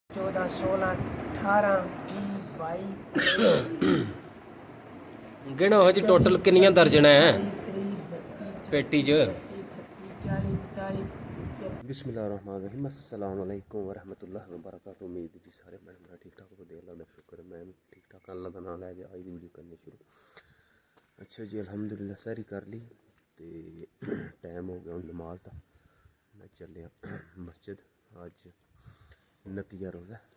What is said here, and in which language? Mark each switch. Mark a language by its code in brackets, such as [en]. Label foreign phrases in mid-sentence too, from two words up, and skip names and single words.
[pa] 14 16 18 20 22 ਗਿਣੋ ਜੀ ਟੋਟਲ ਕਿੰਨੀਆਂ ਦਰਜਨ ਹੈ पेटी च। [ar] بسم الله الرحمن الرحيم السلام عليكم ورحمة الله وبركاته. [pa] ਉਮੀਦ ਜੀ ਸਾਰੇ ਮੇਰਾ ਠੀਕ ਠਾਕ ਹੋ। ਅੱਲਾਹ ਕਾ ਸ਼ੁਕਰ ਮੈਂ ਭੀ ਠੀਕ ਠਾਕ। ਅੱਲਾਹ ਕਾ ਨਾਮ ਲੈਕੇ ਅੱਜ ਕੀ ਵੀਡੀਓ ਕਰਨੀ ਸ਼ੁਰੂ। ਅੱਛਾ ਜੀ ਅਲਹਮਦੁਲਿੱਲਾਹ ਸਾਰੀ ਕਰ ਲੀ ਤੋ ਟਾਈਮ ਹੋ ਗਿਆ ਨਮਾਜ਼ ਕਾ। ਮੈਂ ਚੱਲਿਆ ਮਸਜਿਦ ਅੱਜ 29 ਰੋਜ਼ਾ।